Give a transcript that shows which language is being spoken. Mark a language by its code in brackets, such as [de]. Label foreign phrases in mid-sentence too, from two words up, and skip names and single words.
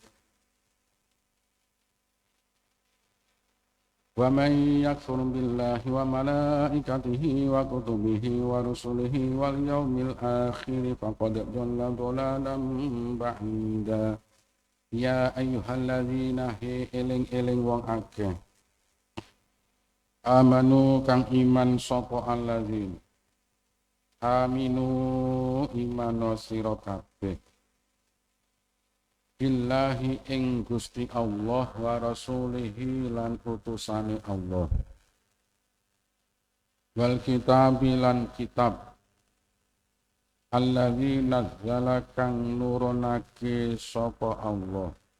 [ar] ومن يكفر بالله وملائكته وكتبه ورسله واليوم الآخر فقد ضل ضلالا بعيدا يا أيها الذين [jv] eling wong akeh amanu kang iman sapa [ar] الذين آمنوا [jv] imano sira kabeh billahi ing Gusti Allah [ar] ورسوله [jv] lan utusane Allah [ar] والكتاب [jv] lan kitab [ar] الذي نزل [jv] kang nurunake sapa Allah